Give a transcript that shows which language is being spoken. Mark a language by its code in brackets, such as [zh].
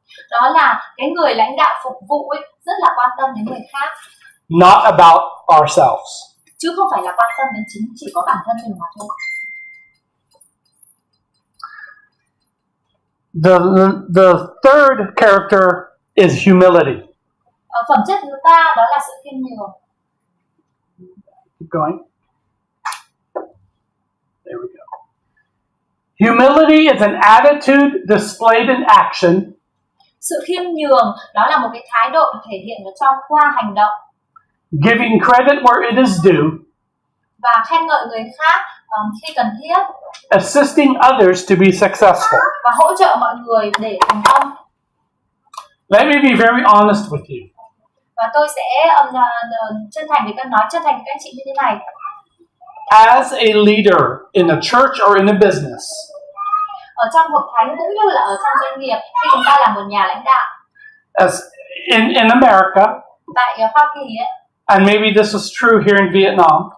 [vi] đó là cái người lãnh đạo phục vụ ấy rất là quan tâm đến người khác, [en] not about ourselves. [vi] chứ không phải là quan tâm đến chỉ có bản thân mình mà thôi. [en] The third character is humility. [vi] Phẩm chất thứ ba đó là sự khiêm nhường. [en] Keep going. There we go. Humility is an attitude displayed in action. [vi] Sự khiêm nhường đó là một cái thái độ thể hiện ở trong qua hành động. [en] Giving credit where it is due. [vi] Và khen ngợi người khác khi cần thiết. [en] Assisting others to be successful. [vi] Và hỗ trợ mọi người để thành công. [en] Let me be very honest with you. [vi] Và tôi sẽ chân thành với các anh chị như thế này. [en] As a leader in a church or in a business, [vi] Ở trong hội thánh cũng như là ở trong doanh nghiệp, khi chúng ta là một nhà lãnh đạo, [en] as in America, [vi] tại Hoa Kỳ ấy, [en] and maybe this is true here in Vietnam,